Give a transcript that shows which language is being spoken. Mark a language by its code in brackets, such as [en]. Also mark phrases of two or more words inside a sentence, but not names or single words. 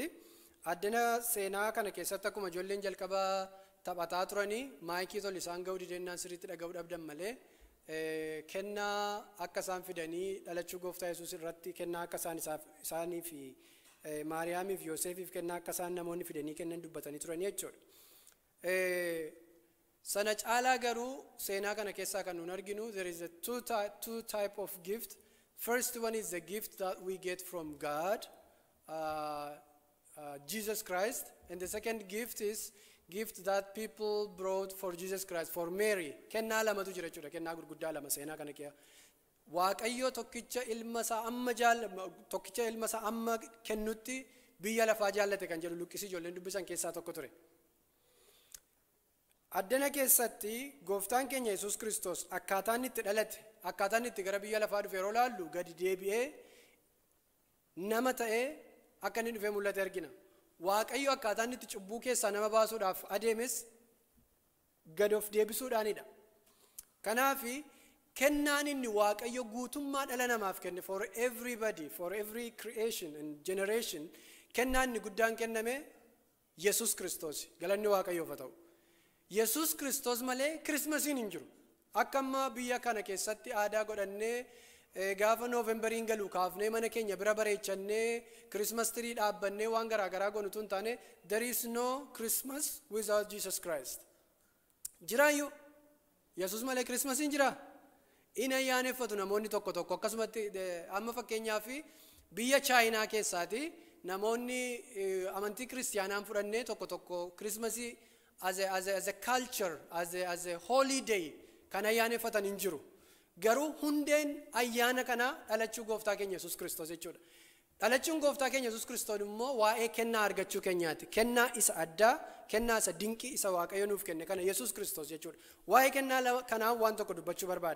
[om] Addana seenaa kana keessatti akkuma ijoolleen jalqabaa taphataa turanii maayikii tol isaan ga'uu didennaan sirriitti dhaga'uu dhabdan malee kennaa akka isaan fidanii dhalachuu gooftaa Yesuus irratti kennaa akka isaan isaanii fi Maariyaamiif Yoosefiif kennaa akka isaan namoonni fidanii kennan dubbatanii turanii jechuudha. Sana caalaa garuu seenaa kana keessaa kan nuun arginu [en] there is a two type of gift. First one is the gift that we get from God, Jesus Christ, and the second gift is gift that people brought for Jesus Christ, for Mary. [om] Kennaa lamatu jira jechuudha, kennaa gurguddaa lama seenaa kana keessa. Waaqayyo tokkicha ilma isaa amma kennutti biyya lafaa jaallate kan jedhu Luqqisi ijoolleen dubbisan keessaa tokko ture. Addana keessatti gooftaan keenya Yesuus Kiristoos akkaataan itti dhalate, akkaataan itti gara biyya lafaa dhufe yeroo laallu gadi deebi'ee nama ta'ee akka inni dhufee mul'ate argina. Waaqayyo akkaataan itti cubbuu keessaa nama baasuudhaaf adeemes gad of deebisuudhaanidha. Kanaaf kennaan inni Waaqayyo guutummaa dhala namaaf kenne [en] for everybody, for every creation and generation, [om] kennaan inni guddaan kenname Yesuus Kiristoos. Galanni Waaqayyoof haa ta'u. Yesuus Kiristoos malee Kirismasiin hin jiru. Akka amma biyya kana keessatti aadaa godhannee gaafa Noovemberiin galu kaafnee mana keenya bira bareechannee [en] Christmas tree [om] dhaabbannee waan garaagaraa goonutu hin taane [en] there is no Christmas without Jesus Christ. [om] Jiraayyuu Yesuus malee Kirismasiin jira. Inni ayyaaneffatu namoonni tokko tokko akkasumatti amma fakkeenyaaf biyya Chaayinaa keessaati namoonni amantii kiristiyaanaan fudhannee tokko tokko Kirismasii [en] as a culture, as a holiday [om] kan ayyaaneffatan hin jiru. Garuu hundeen ayyaana kana dhalachuu gooftaa keenya Yesuus Kiristoos jechuudha. Dhalachuun gooftaa keenya Yesuus Kiristoos immoo waa'ee kennaa argachuu keenyaati. Kennaa isa addaa, kennaa isa dinqii isa Waaqayyo nuuf kenne kana Yesuus Kiristoos jechuudha. Waa'ee kennaa kanaa waan tokko dubbachuu barbaada.